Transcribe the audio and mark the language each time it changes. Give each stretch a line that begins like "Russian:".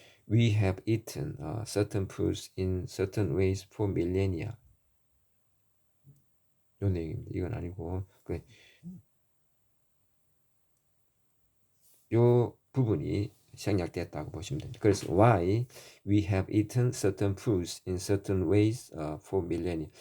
English: We have eaten certain foods in certain ways for millennia.
Korean: 요 내용입니다. 이건 아니고 요 부분이 생략됐다고 보시면 됩니다.
English: 그래서 why we have eaten certain foods in certain ways for millennia.